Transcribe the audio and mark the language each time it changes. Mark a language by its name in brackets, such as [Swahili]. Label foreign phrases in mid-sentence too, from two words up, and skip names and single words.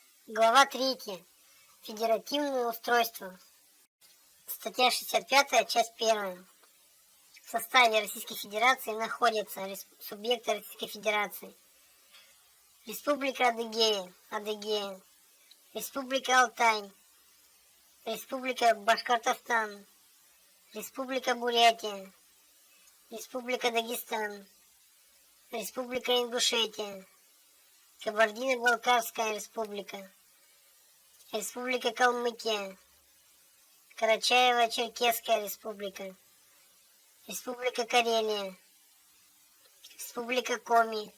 [Russian] Глава 3. Федеративное устройство. Статья 65, часть 1. В составе Российской Федерации находятся субъекты Российской Федерации: Республика Адыгея, Адыгея, Республика Алтай, Республика Башкортостан, Республика Бурятия, Республика Дагестан, Республика Ингушетия, Кабардино-Балкарская Республика, Республика Калмыкия, Карачаево-Черкесская Республика, Республика Карелия, Республика Коми,